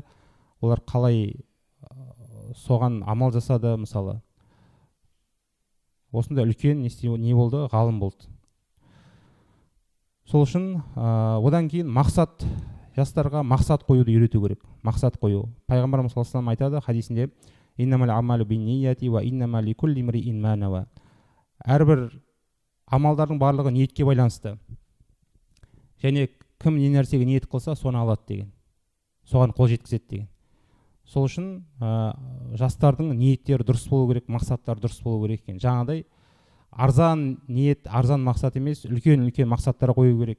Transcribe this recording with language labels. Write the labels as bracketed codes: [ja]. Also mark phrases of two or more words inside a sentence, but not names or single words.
[kk] Олар қалай соған амал жасады, мысалы. Осында үлкен не болды? Ғалым болды. Сол үшін одан кейін мақсат, жастарға мақсат қоюды үйрету керек. Мақсат қою. Пайғамбарымыз [ar] صلى الله عليه وسلم [kk] айтады хадисінде, [ar] إنما الأعمال بالنيات وإنما لكل امرئ ما نوى. [kk] Әрбір амалдардың барлығы ниетке байланысты. Және кім не нәрсеге ниет қылса, соны алады деген. Соған қол жеткізеді деген. Сол үшін жастардың ниеттері дұрыс болу керек, мақсаттары дұрыс болу керек екен. Жаңағыдай арзан ниет, арзан мақсат емес, үлкен-үлкен мақсаттар қою керек.